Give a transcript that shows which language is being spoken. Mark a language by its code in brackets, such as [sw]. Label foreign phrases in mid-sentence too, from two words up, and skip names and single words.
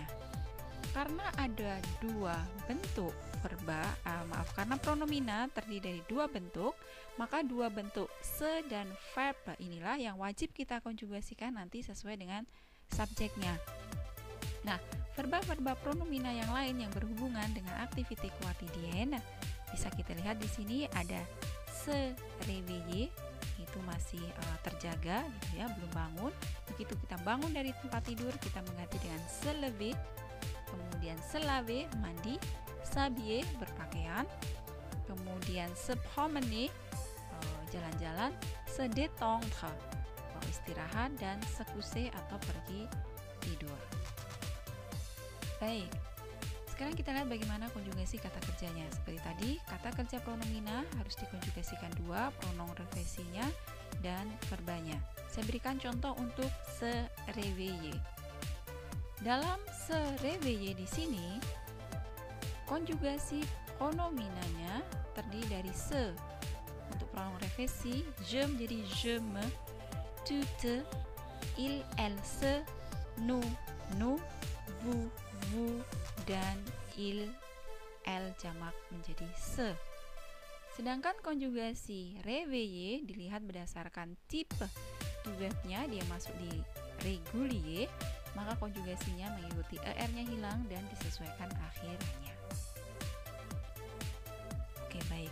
[id] Karena ada dua bentuk verba, karena pronomina terdiri dari dua bentuk, maka dua bentuk se dan verb inilah yang wajib kita konjugasikan nanti sesuai dengan subjeknya. Nah, verba-verba pronomina yang lain yang berhubungan dengan aktiviti quotidienne bisa kita lihat di sini ada [fr] se réveiller, [id] itu masih terjaga gitu ya, belum bangun. Begitu kita bangun dari tempat tidur, kita mengganti dengan [fr] se lever, [id] kemudian [fr] se laver, [id] mandi, s'habiller, berpakaian, kemudian [fr] se promener, [id] jalan-jalan, [fr] se détendre, [id] istirahat, dan [fr] se coucher [id] atau pergi tidur. Baik, sekarang kita lihat bagaimana konjugasi kata kerjanya. Seperti tadi, kata kerja pronomina harus dikonjugasikan dua, pronom reversinya dan verbanya. Saya berikan contoh untuk [fr] se réveiller. [id] Dalam [fr] se réveiller [id] di sini, konjugasi pronominanya terdiri dari se. Untuk pronom reversi, je menjadi [fr] je me, tu te, il, elle, se, nous, vous, [id] dan [fr] il, elle [id] jamak menjadi se. Sedangkan konjugasi réveiller dilihat berdasarkan tipe verbnya, dia masuk di régulier, maka konjugasinya mengikuti er-nya hilang dan disesuaikan akhirnya. Oke, baik.